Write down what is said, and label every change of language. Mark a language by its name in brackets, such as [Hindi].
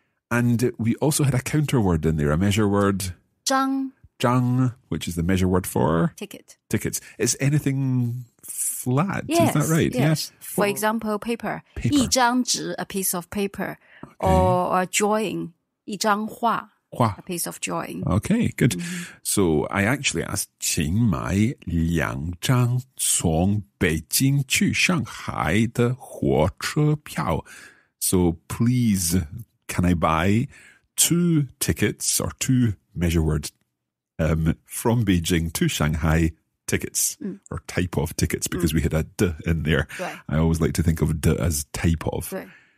[English] And we also had a counter word in there, a measure word. [Chinese] 张. 张, [English] which is the measure word for? Ticket. Tickets. Is anything flat? Yes, is that right? Yes. For example, paper. [Chinese] 一张纸, [English] a piece of paper. Okay. Or drawing, [Chinese] 一张画. 花. [English] a piece of joy. Okay, good. So I actually asked [Chinese] 请买2张从北京去上海的火车票. [English] So please, can I buy 2 tickets or 2 measure words from Beijing to Shanghai tickets or type of tickets because we had a d in there. Right. I always like to think of d as type of. Right.